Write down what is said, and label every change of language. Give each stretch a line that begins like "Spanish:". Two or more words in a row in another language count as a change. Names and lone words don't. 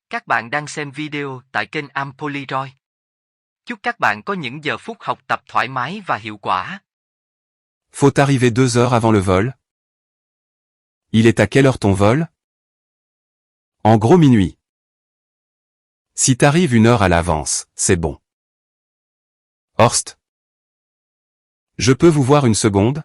Vietnamese: Các bạn đang xem video tại kênh Ampoliroid. Chúc các bạn có những giờ phút học tập thoải mái và hiệu quả.
French: Faut arriver 2 heures avant le vol. Il est à quelle heure ton vol? En gros minuit. Si t'arrives 1 heure à l'avance, c'est bon. Horst. Je peux vous voir 1 seconde?